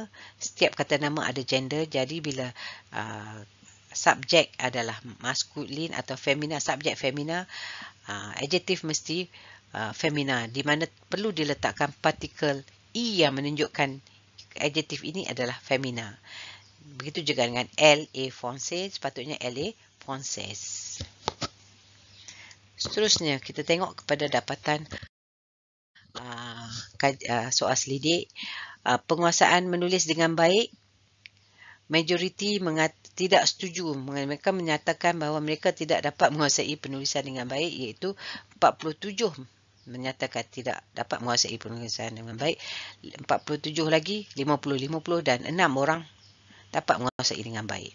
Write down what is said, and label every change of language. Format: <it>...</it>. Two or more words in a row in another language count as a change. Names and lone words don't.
<ms>Setiap kata nama ada gender. Jadi bila subjek adalah maskulin atau femina, subjek femina, adjektif mesti femina, di mana perlu diletakkan partikel E yang menunjukkan adjektif ini adalah femina. Begitu juga dengan</ms> <fr>LA française,</fr> <ms>sepatutnya</ms> <fr>LA française.</fr> <ms>Seterusnya, kita tengok kepada dapatan soal selidik. Penguasaan menulis dengan baik, majoriti tidak setuju. Mereka menyatakan bahawa mereka tidak dapat menguasai penulisan dengan baik, iaitu 47 menyatakan tidak dapat menguasai penulisan dengan baik, 47 lagi, 50-50 dan 6 orang dapat menguasai dengan baik.</ms>